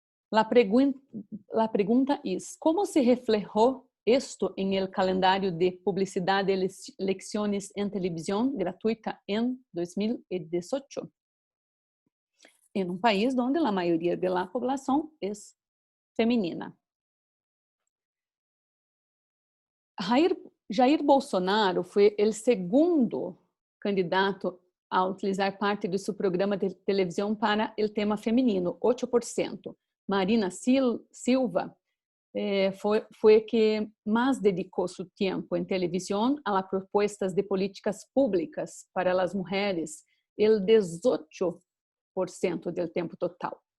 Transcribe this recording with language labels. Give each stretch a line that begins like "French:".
Spanish: La pregunta es, ¿cómo se reflejó esto en el calendario de publicidad de elecciones en televisión gratuita en 2018? En un país donde la mayoría de la población es femenina.
Portuguese: Jair Bolsonaro foi o segundo candidato a utilizar parte de seu programa de televisão para o tema feminino, 8%,
Spanish: Marina Silva fue que más dedicó su tiempo en televisión a las propuestas de políticas públicas para las mujeres, el 18% del tiempo total.